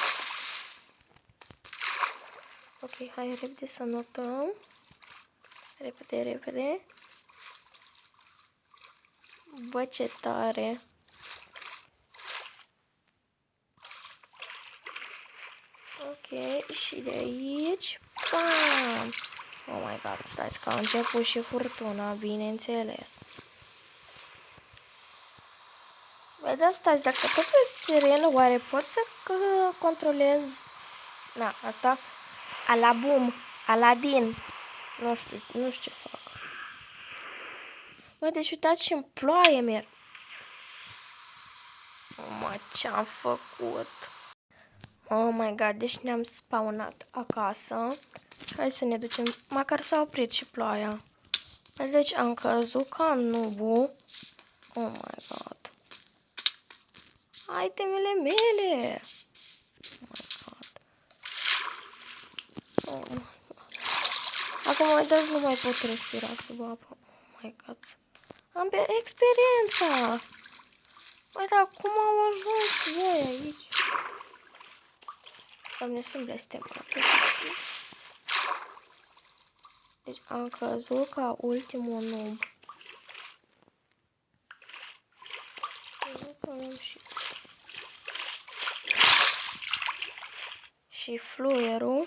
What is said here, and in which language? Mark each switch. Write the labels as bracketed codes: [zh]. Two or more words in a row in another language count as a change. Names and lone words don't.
[ro] Ok, hai repede să notăm. Repede. Bă, ce tare. Ok, și de aici. Bam! [en] Oh my god, [ro] stați că a început și furtuna, bineînțeles. Băi, da, stați, dacă tot e sirenă, oare pot să controlez... Na, asta... Alabum, Aladin. Nu știu ce fac. Bă, deci uitați și în ploaie merg. Mă, ce-am făcut? [en] Oh my god, [ro] deci ne-am spawnat acasă. Hai să ne ducem, măcar s-a oprit și ploaia. Deci am căzut ca nubu. [en] Oh my god. [ro] Itemele mele. [en] Oh my god. Oh my god. [ro] Acum uitați, nu mai pot respira sub apă. [en] Oh my god. [ro] Am pe experiența. Băi, dar cum au ajuns voi aici? Doamne, sunt blestemate. Deci am căzut ca ultimul noob. Să luăm și fluierul.